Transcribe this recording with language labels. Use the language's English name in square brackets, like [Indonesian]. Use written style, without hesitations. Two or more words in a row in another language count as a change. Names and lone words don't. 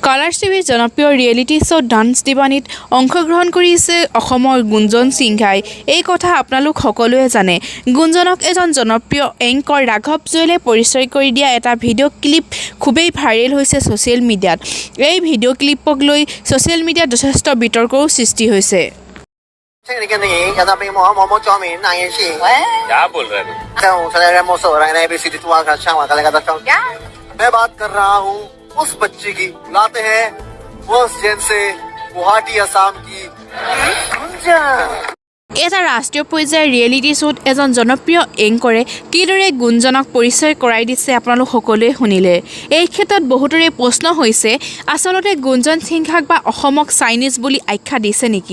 [Assamese] কালাৰ্ছ টিভিৰ জনপ্ৰিয় ৰিয়েলিটি শ্ব' ডান্স দিৱানীত অংশগ্ৰহণ কৰিছে অসমৰ গুঞ্জন সিংঘাই। এই কথা আপোনালোক সকলোৱে জানে। গুঞ্জনক এজন জনপ্ৰিয় এংকৰ ৰাঘৱ জুৱেলে পৰিচয় কৰি দিয়া এটা ভিডিঅ' ক্লিপ খুবেই ভাইৰেল হৈছে ছ'চিয়েল মিডিয়াত। এই ভিডিঅ' ক্লিপক লৈ ছ'চিয়েল মিডিয়াত যথেষ্ট বিতৰ্কৰো সৃষ্টি হৈছে। [Hindi] क्या बोल रहे मैं बात कर रहा हूँ उस बच्ची की बुलाते हैं फर्स्ट जेन से गुवाहाटी असम की [Assamese] এটা ৰাষ্ট্ৰীয় পৰ্যায়ৰ ৰিয়েলিটি শ্ব'ত এজন জনপ্ৰিয় এংকৰে কিদৰে গুঞ্জনক পৰিচয় কৰাই দিছে আপোনালোক সকলোৱে শুনিলে। এই ক্ষেত্ৰত বহুতৰে প্ৰশ্ন হৈছে, আচলতে গুঞ্জন সিংঘাক বা অসমক চাইনিজ বুলি আখ্যা দিছে নেকি?